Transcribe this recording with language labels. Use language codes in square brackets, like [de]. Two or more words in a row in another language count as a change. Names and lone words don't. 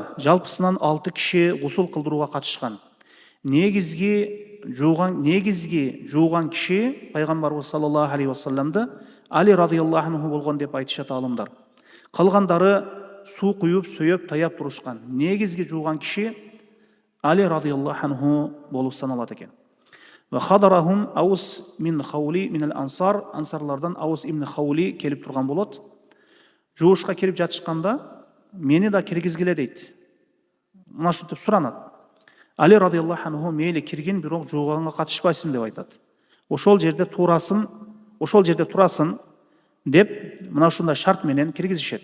[ky] Жалпысынан 6 киши гусул кылдырууга катышкан. Негизги жууган киши пайгамбарыбыз [ar] صلى الله عليه وسلم [ky] Али [ar] رضي الله عنه [ky] болгон деп айтышат алымдар. Калгандары суу куюп, сөйөп, таяп турушкан. Негизги жууган киши Али [ar] رضي الله عنه [ky] болуп саналат экен. [ar] وحضرهم أوس من خولي من الأنصار, [ky] ансарлардан Аус ибн Хаули келип турган болот. Жуушка келип жатышканда мени да киргизгиле дейт. Мына ушинтип суранат. Али [ar] رضي الله عنه [ky] мейли киргин, бирок жууганга катышпайсың деп айтат. Ошол жерде турасың деп мына ушундай шарт менен киргизишет.